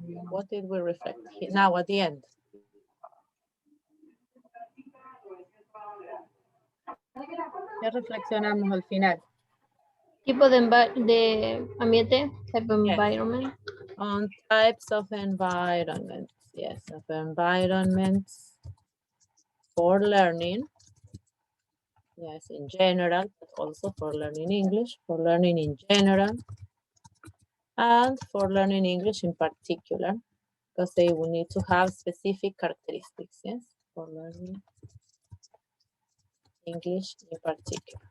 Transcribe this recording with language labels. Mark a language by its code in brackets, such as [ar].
[en] What did we reflect now at the end? [es] ¿Qué reflexionamos al final? Tipo de ambiente, [en] type of environment. On types of environments, yes, of environments for learning. Yes, in general, but also for learning English, for learning in general, and for learning English in particular, because they will need to have specific characteristics, yes, for learning English in particular.